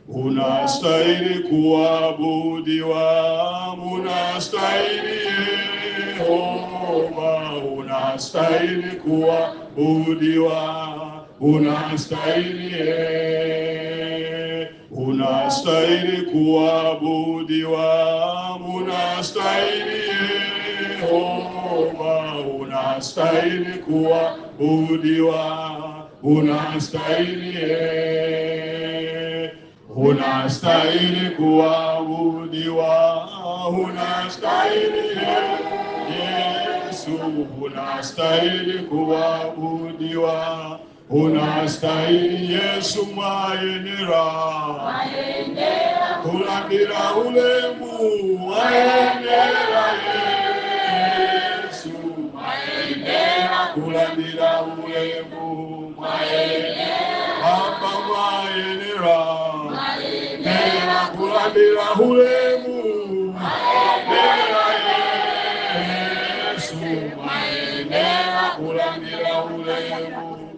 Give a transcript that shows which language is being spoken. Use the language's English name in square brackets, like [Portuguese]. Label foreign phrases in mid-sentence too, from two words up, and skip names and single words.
[Swahili] unastahili kuabudiwa, unastahili Yehova, unastahili kuabudiwa, unastahili unastahili kuabudiwa, unastahili Yehova, unastahili kuabudiwa, unastahili unastahili kuabudiwa, unastahili Yesu, unastahili kuabudiwa, unastahili Yesu mayenera [Nyanja] kulambira ulemu mayenera Yesu mayenera kulambira ulemu mayenera Baba mayenera kulambira ulemu mayenera Yesu mayenera kulambira ulemu